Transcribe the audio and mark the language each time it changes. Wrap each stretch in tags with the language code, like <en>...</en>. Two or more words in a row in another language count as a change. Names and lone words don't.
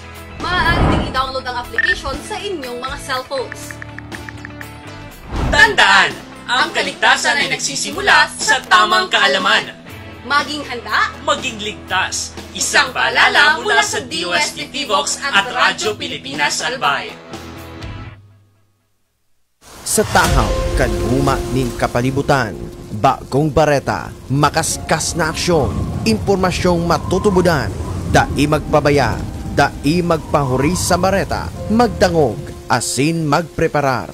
<tl>Maaari ding i-download ang application sa inyong mga cellphones. Tandaan! Ang kaligtasan ay nagsisimula sa tamang kaalaman. Maging handa, maging ligtas. Isang paalala mula sa DOST PVOX at Radyo Pilipinas Albay.</tl> <bik>Sa tahaw, kanhuma nin kapalibutan, bagong bareta, makaskas na aksyon, impormasyong matutubudan, dai magpabaya, dai magpahuri sa bareta, magdangog, asin magpreparar.</bik>